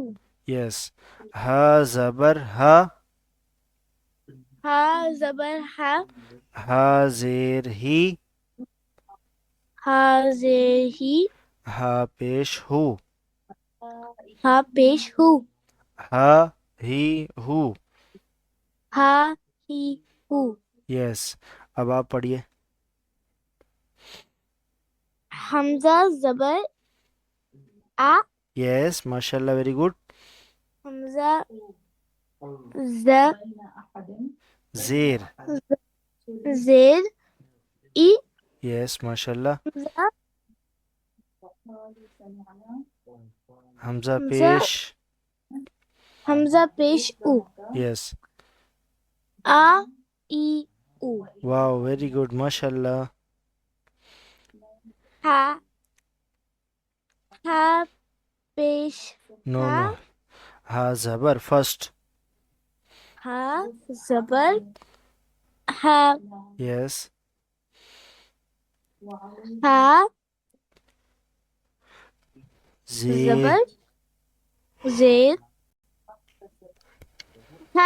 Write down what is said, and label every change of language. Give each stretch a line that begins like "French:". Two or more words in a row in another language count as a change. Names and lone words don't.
Urdu: یس. ہا زبر ہا. ہا زبر ہا. ہا زیر ہی. ہا زیر ہی. ہا پیش ہو. ہا پیش ہو. ہا ہی ہو. ہا ہی ہو. یس. اب آپ پڑھیے. حمزہ زبر آ.
English: یس.
Arabic: ماشاء اللہ,
English: very good.
Urdu: حمزہ ز زیر. زیر ای.
Arabic: یس. ماشاء اللہ.
Urdu: حمزہ حمزہ حمزہ پیش. حمزہ پیش او. یس. آ ای او.
English: wow, very good.
Arabic: ماشاء اللہ.
Urdu: ہا. ہا पेश नो हा نو، ہا زبر فرسٹ. ہا زبر ہا यस. हा जे زبر زیر ہا